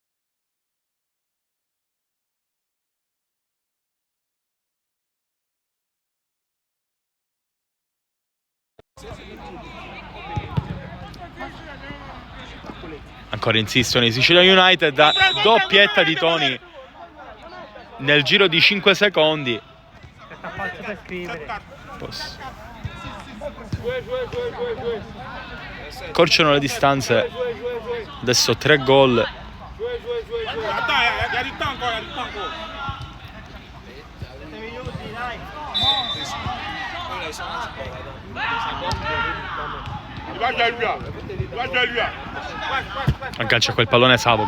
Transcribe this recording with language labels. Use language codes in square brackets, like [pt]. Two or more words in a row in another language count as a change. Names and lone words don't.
[it] Ancora insistono i Sicilian United. Doppietta di Toni nel giro di 5 secondi. Accorciano le distanze. Adesso 3 gol. [fr] Attends, y a du temps encore. [it] Aggancia quel pallone Savoca.